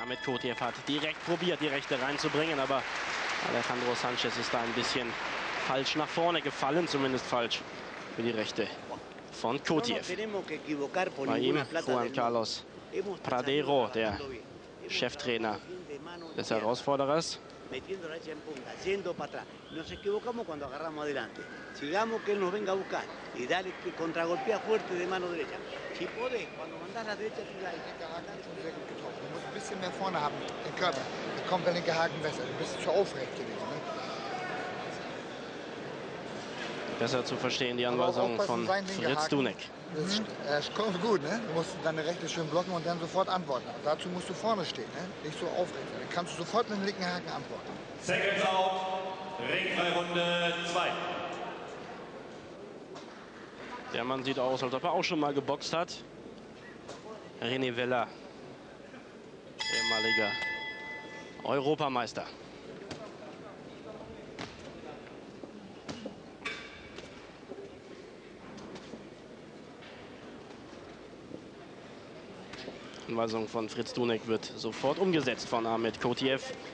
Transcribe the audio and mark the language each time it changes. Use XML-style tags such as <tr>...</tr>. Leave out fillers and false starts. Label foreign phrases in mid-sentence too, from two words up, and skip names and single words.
<de>Ahmed Kotiev hat direkt probiert, die Rechte reinzubringen, aber Alejandro Sanchez ist da ein bisschen falsch nach vorne gefallen, zumindest falsch für die Rechte von Kotiev. Bei ihm Juan Carlos Pradero, der Cheftrainer des Herausforderers.</de> <es>Metiendo la derecha en punta, yendo para atrás. Nos equivocamos cuando agarramos adelante. Sigamos que él nos venga a buscar y dale que contragolpea fuerte de mano derecha. Si podés, cuando mandás a la derecha, tú dale.</es> <de>Du musst ein bisschen mehr vorne haben, den Körper. Da kommt der linke Haken besser. Du bist schon aufrecht gewesen. Ne? Besser zu verstehen, die Anweisung von Fritz Dunek. Das ist gut, ne? Du musst deine Rechte schön blocken und dann sofort antworten. Und dazu musst du vorne stehen, ne? Nicht so aufrecht. Dann kannst du sofort mit dem linken Haken antworten.</de> <en>Seconds out,</en> <de>Ringfreirunde 2. Der Mann sieht aus, als ob er auch schon mal geboxt hat. René Weller, ehemaliger Europameister. Anweisung von Fritz Dunek wird sofort umgesetzt von Ahmed Kotiev.</de>